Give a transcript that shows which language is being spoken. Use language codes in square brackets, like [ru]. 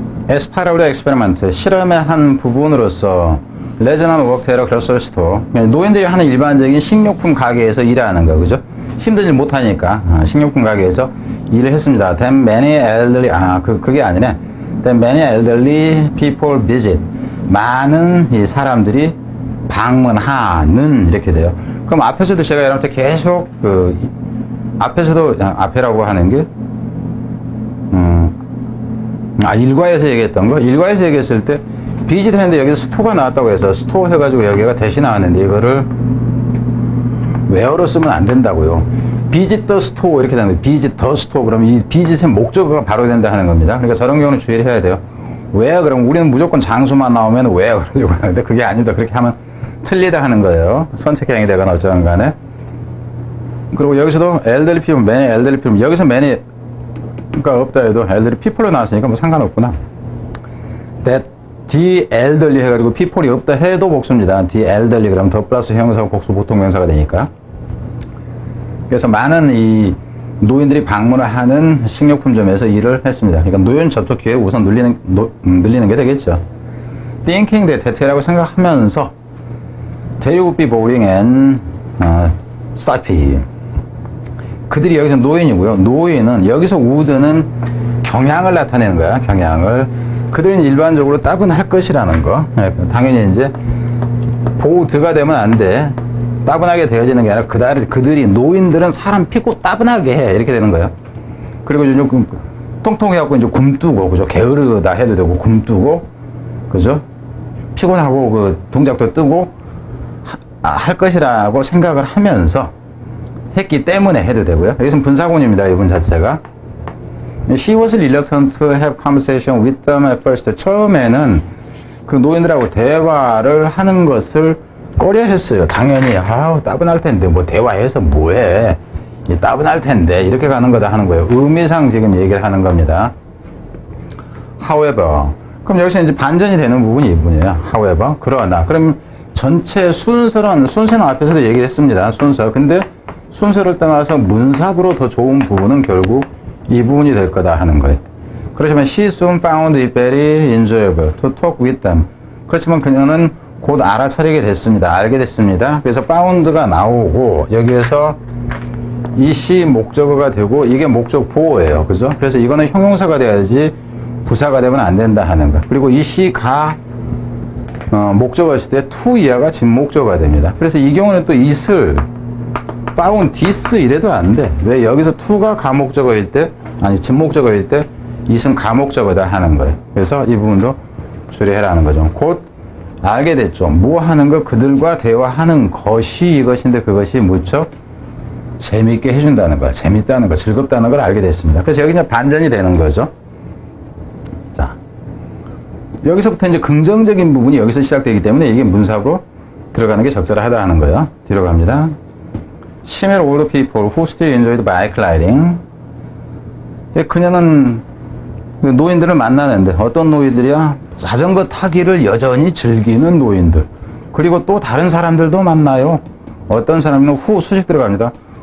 [en] As part of the experiment, [ko] 실험의 한 부분으로서 레저넌 워크테러 글로서리 스토어, 노인들이 하는 일반적인 식료품 가게에서 일하는 거, 그죠? 힘들지 못하니까 식료품 가게에서 일을 했습니다. [en] Then many elderly, [ko] 그게 아니네. [en] Then many elderly people visit. [ko] 많은 이 사람들이 방문하는 이렇게 돼요. 그럼 앞에서도 제가 여러분한테 계속 앞에서도 앞에라고 하는 게 일과에서 얘기했던 거. 일과에서 얘기했을 때 비짓 했는데 여기서 스토어가 나왔다고 해서 스토어 해가지고 여기가 대신 나왔는데 이거를 웨어로 쓰면 안 된다고요. 비짓 더 스토어 이렇게 되는데 비짓 더 스토어 그러면 이 비짓의 목적어가 바로 된다 하는 겁니다. 그러니까 저런 경우는 주의를 해야 돼요. 웨어 그러면 우리는 무조건 장소만 나오면 웨어 그러려고 하는데 그게 아니다. 그렇게 하면 틀리다 하는 거예요. 선택행위 되거나 어쩌건 간에. 그리고 여기서도 [en] elderly people, many elderly people. [ko] 여기서 many가 없다 해도 elderly people로 나왔으니까 뭐 상관없구나. That the elderly 해가지고 people이 없다 해도 복수입니다. the elderly 그러면 더 플러스 형용사가 복수 보통명사가 되니까. 그래서 많은 이 노인들이 방문을 하는 식료품점에서 일을 했습니다. 그러니까 노인 접촉 기회를 우선 늘리는 게 되겠죠. [en] Thinking that that라고 [ko] 생각하면서 [en] they would be boring and stuffy. [ko] 그들이 여기서 노인이고요. 노인은 여기서 would는 경향을 나타내는 거야. 경향을. 그들은 일반적으로 따분할 것이라는 거. 당연히 이제 보드가 되면 안 돼. 따분하게 되어지는 게 아니라 그들이 노인들은 사람 피고 따분하게 해 이렇게 되는 거예요. 그리고 이제 좀 통통해갖고 이제 굼뜨고 그죠? 게으르다 해도 되고 굼뜨고 그죠? 피곤하고 그 동작도 뜨고 할 것이라고 생각을 하면서 했기 때문에 해도 되고요. 여기서는 분사구문입니다. 이분 자체가. [en] She was reluctant to have conversation with them at first. [ko] 처음에는 그 노인들하고 대화를 하는 것을 꺼려 했어요. 당연히 따분할 텐데 뭐 대화해서 뭐해. 따분할 텐데 이렇게 가는 거다 하는 거예요. 의미상 지금 얘기를 하는 겁니다. [en] However. [ko] 그럼 여기서 이제 반전이 되는 부분이 이 부분이에요. However. 그러나. 그럼 전체 순서는 앞에서도 얘기를 했습니다. 순서. 근데 순서를 떠나서 문사부로 더 좋은 부분은 결국 이 부분이 될 거다 하는 거예요. 그렇지만 [en] she soon found it very enjoyable to talk with them. [ko] 그렇지만 그녀는 곧 알아차리게 됐습니다. 알게 됐습니다. 그래서 found가 나오고 여기에서 이 she 목적어가 되고 이게 목적 보호예요. 그죠? 그래서 이거는 형용사가 돼야지 부사가 되면 안 된다 하는 거. 그리고 이 she가 목적어였을 때 to 이하가 진목적어가 됩니다. 그래서 이 경우는 또 it을 found this 이래도 안 돼. 왜? 여기서 to가 가목적어일 때 진목적어일 때 it은 가목적어다 하는 거예요. 그래서 이 부분도 주의해라는 거죠. 곧 알게 됐죠. 뭐 하는 거? 그들과 대화하는 것이 이것인데 그것이 무척 재미있게 해준다는 걸, 재밌다는 걸, 즐겁다는 걸 알게 됐습니다. 그래서 여기 이제 반전이 되는 거죠. 자, 여기서부터 이제 긍정적인 부분이 여기서 시작되기 때문에 이게 문사로 들어가는 게 적절하다 하는 거예요. 뒤로 갑니다. [en] She met older people who still enjoyed bike riding. [ko] 그녀는 노인들을 만나는데 어떤 노인들이야? 자전거 타기를 여전히 즐기는 노인들. 그리고 또 다른 사람들도 만나요. 어떤 사람은 who 수식 들어갑니다.